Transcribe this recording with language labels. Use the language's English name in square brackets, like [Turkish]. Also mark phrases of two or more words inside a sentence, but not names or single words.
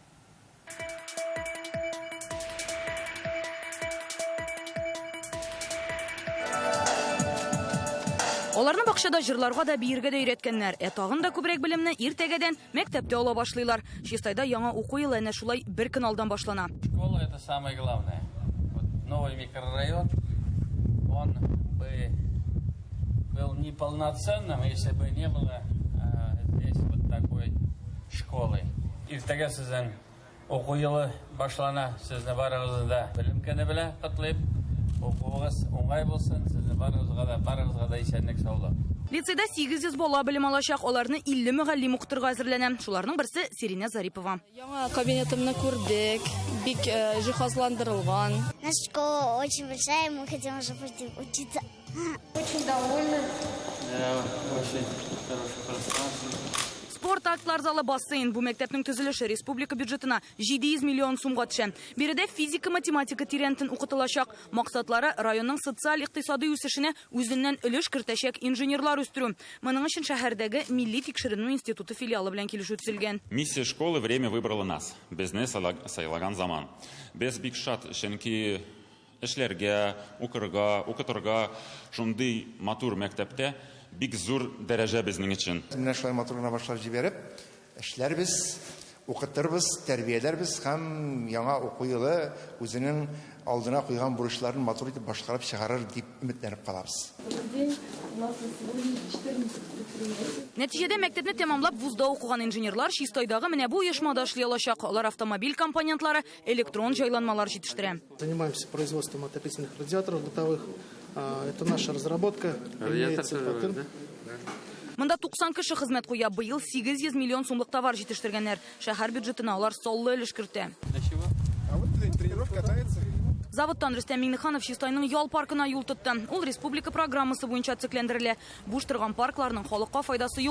[Tatar] Аларны бакчада җырларга да биергә дә өйрәткәннәр. Тагын да күбрәк белемне иртәгәдән мәктәптә ала башлыйлар. Чистайда яңа уку елы әнә шулай бер көн алдан башлана. [Russian] Школа это самое главное. Вот новый микрорайон, он бы был неполноценным, если бы не было здесь вот такой школы. [Tatar] Иртәгә сезнең уку елы башлана, сезне барыгызда белемкәне белән котлыйм. Укугыз уңай булсын, сезне барыгызга да исәнлек саулык. Лицейда 800 бала белем алачак, аларны 50 мөгаллим укытырга әзерләнә. Шуларның берсе Сирина Зарипова. Яңа кабинетымны күрдек, бик җиһазландырылган. [Russian] Наша школа очень большая, мы хотим уже учиться. Очень довольны. Очень хороший пространство. [Tatar] Спорт актлар залы бассейн. Бу мәктәпнең төзелеше республика бюджетына 700 миллион сумга төшә. Биредә физика, математика тирәнтен укытылачак. Максатлары районның социаль-икътисади үсешенә үзеннән өлеш кертәчәк инженерлар үстерү. Моның өчен шәһәрдәге Милли тикшеренү институты филиалы белән килешү төзелгән. [Russian] Миссия школы время выбрала нас. [Tatar] Безне сайлаган заман. Без бик шат, чөнки эшләргә, укытырга шундый матур мәктәптә бик зур дәрәҗә безнең өчен. Менә шулай матурына башлап җибәреп, эшләрбез, укытырбыз, тәрбияләрбез һәм яңа уку елы үзенең алдына куйган бурычларын матур итеп башкарып чыгарыр дип өметләнеп калабыз. Нәтиҗәдә мәктәпне тәмамлап вузда укыган инженерлар Чистайдагы менә бу оешмада эшли алачак. Алар автомобиль компонентлары, электрон җайланмалар җитештерә. [Russian] Занимаемся производством отопительных радиаторов бытовых. Это наша разработка. [Tatar] Монда 90 кеше хезмәт куя. Быел 800 миллион сумлык товар җитештерганнар. Шәһәр бюджетына алар саллы өлеш кертә. Заводтан Рөстәм Миңнеханов Чистайның ял паркына юл тотты. Ул республика программасы буенча төзекләндерелә. Буш торган паркларның халыкка файдасы юк.